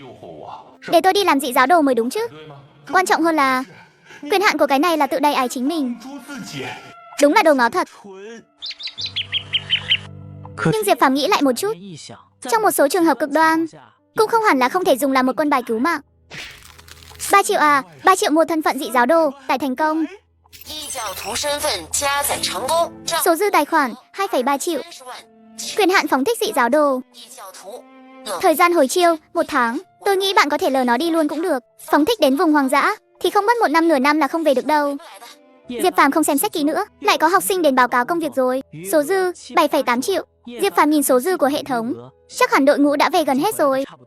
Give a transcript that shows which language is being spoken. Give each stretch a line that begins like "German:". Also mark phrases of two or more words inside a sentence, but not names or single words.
Vietnamese: Để tôi đi làm dị giáo đồ mới đúng chứ. Quan trọng hơn là quyền hạn của cái này là tự đày ải chính mình. Đúng là đồ ngáo thật. Nhưng Diệp Phàm nghĩ lại một chút, trong một số trường hợp cực đoan cũng không hẳn là không thể dùng làm một quân bài cứu mạng. 3 triệu à? 3 triệu mua thân phận dị giáo đồ, tải thành công.
Chinese: 异教徒身份加载成功，账
Vietnamese: Số dư tài khoản 2,3 triệu.
Chinese: 30万。
Vietnamese: Quyền hạn phóng thích dị giáo đồ.
Chinese: 异教徒，冷
Vietnamese: Thời gian hồi chiêu 1 tháng. Tôi nghĩ bạn có thể lờ nó đi luôn cũng được. Phóng thích đến vùng hoang dã thì không mất 1 năm nửa năm là không về được đâu. Diệp Phàm không xem xét kỹ nữa, lại có học sinh đến báo cáo công việc rồi. Số dư 7,8 triệu. Diệp Phàm nhìn số dư của hệ thống, chắc hẳn đội ngũ đã về gần hết rồi.